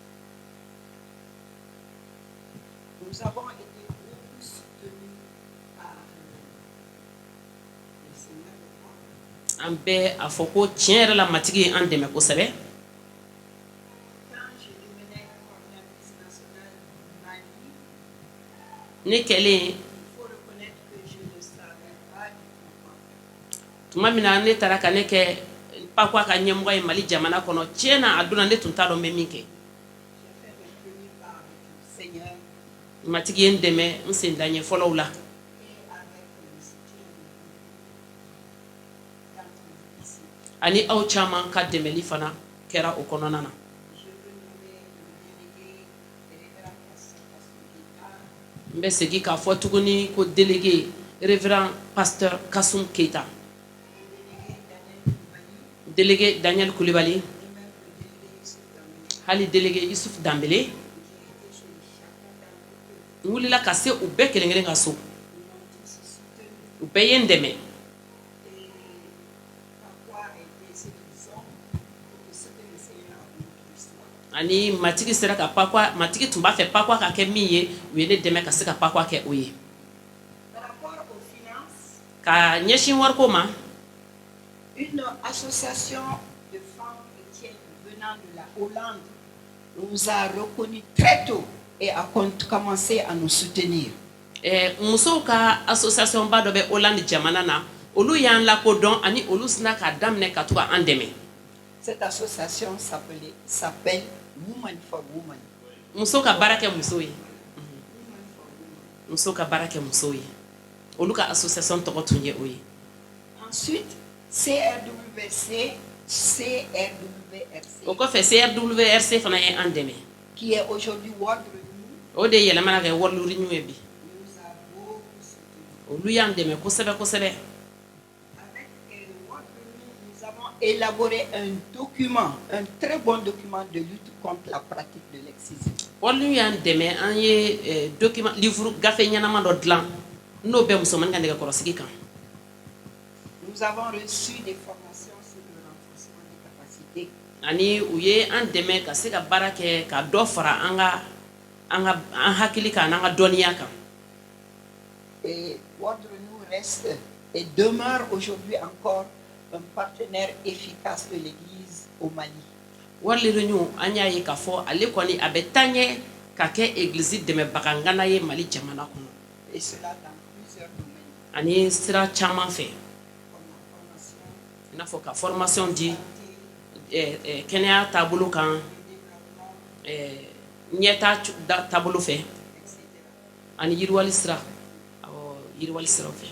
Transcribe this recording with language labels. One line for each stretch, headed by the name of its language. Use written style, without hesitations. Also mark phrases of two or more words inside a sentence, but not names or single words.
French: Nous avons été beaucoup soutenus par le Seigneur.
Bambara: An bɛ a fɔ ko tiɲɛ yɛrɛ la matigi ye an dɛmɛ kosɛbɛ.
French: Quand je devenais coordinatrice nationale du Mali,
Bambara: Ne kɛlen
French: il faut reconnaître que je ne savais pas du tout.
Bambara: tuma min na ne taara ka ne kɛ Pakwa ka ɲɛmɔgɔ ye Mali jamana kɔnɔ tiɲɛ na a donna ne tun t'a dɔn n bɛ min kɛ.
French: J'ai fait mes premiers pas avec le Seigneur
Bambara: Matigi ye n dɛmɛ n sen da ɲɛ fɔlɔw la.
French: et avec le soutien d'entre ici.
Bambara: Ani aw caman ka dɛmɛli fana kɛra o kɔnɔna na.
French: Je veux nommer le délégué révérend Pasteur Keita,
Bambara: N bɛ segin k'a fɔ tuguni ko
French: délégué révérend pasteur
Bambara: Kasum Keita,
French: le délégué Daniel délégué Daniel Koulibaly, Koulibaly, et même le délégué Youssef Dambélé,
Bambara: hali délégué Youssouf Dambélé.
French: qui était chez chacun d'entre eux.
Bambara: N wulila ka se u bɛɛ kelen kelen ka so.
French: Ils m'ont tous soutenu.
Bambara: U bɛɛ ye n dɛmɛ.
French: Et Pakwa a été ce qu'ils ont pour ce que le Seigneur a voulu qu'il soit.
Bambara: Ani matigi sera ka Pakwa matigi tun b'a fɛ Pakwa ka kɛ min ye u ye ne dɛmɛ ka se ka Pakwa kɛ o ye.
French: Par rapport aux finances,
Bambara: Ka ɲɛsin wariko ma
French: une association de femmes chrétiennes venant de la Hollande nous a reconnus très tôt et a commencé à nous soutenir.
Bambara: musow ka association ba dɔ bɛ Hollande jamana na olu y'an lakodɔn ani olu sina k'a daminɛ ka to ka an dɛmɛ.
French: Cette association s'appelle Women for Women.
Bambara: Muso ka baara kɛ muso ye. Muso ka baara kɛ muso ye. Olu ka association tɔgɔ tun ye o ye.
French: Ensuite, CRWRC,
Bambara: O kɔfɛ CRWRC fana ye an dɛmɛ.
French: qui est aujourd'hui World Renew,
Bambara: O de yɛlɛmana kɛ World Renew ye bi.
French: nous a beaucoup soutenus.
Bambara: Olu y'an dɛmɛ kosɛbɛ kosɛbɛ.
French: Avec World Renew, nous avons élaboré un document, un très bon document de lutte contre la pratique de l'excision.
Bambara: World Renew y'an dɛmɛ an ye document livre gafe ɲɛnama dɔ dilan n'o bɛ musomanin ka nɛgɛkɔrɔsigi kan.
French: Nous avons reçu des formations sur le renforcement des capacités.
Bambara: Ani u ye an dɛmɛ ka se ka baara kɛ ka dɔ fara an hakili kan n'an ka dɔnniya kan.
French: Et World Renew reste et demeure aujourd'hui encore un partenaire efficace de l'Église au Mali.
Bambara: World Renew an y'a ye k'a fɔ ale kɔni a bɛ taa ɲɛ ka kɛ église dɛmɛbaga ŋana ye Mali jamana kɔnɔ.
French: Et cela dans plusieurs domaines.
Bambara: Ani sira caman fɛ
French: Comme la formation,
Bambara: i n'a fɔ ka formation di
French: le
Bambara: kɛnɛya taabolo kan
French: développement,
Bambara: ɲɛta taabolo fɛ
French: etc.
Bambara: ani yiriwali sira yiriwali siraw fɛ.